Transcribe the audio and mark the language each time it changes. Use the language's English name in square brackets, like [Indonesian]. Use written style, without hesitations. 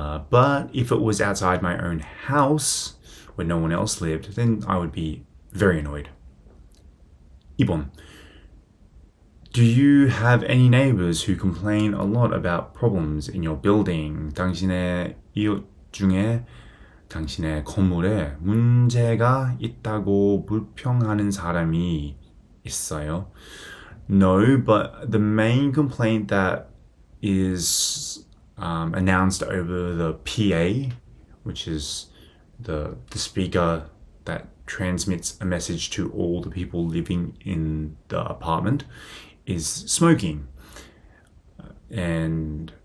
[English] But if it was outside my own house, where no one else lived, then I would be very annoyed. [Korean] 2번. [English] Do you have any neighbors who complain a lot about problems in your building? [Korean] 당신의 이웃 중에 당신의 건물에 문제가 있다고 불평하는 사람이 있어요? [English] No, but the main complaint that is announced over the PA, which is the speaker that transmits a message to all the people living in the apartment, is smoking. And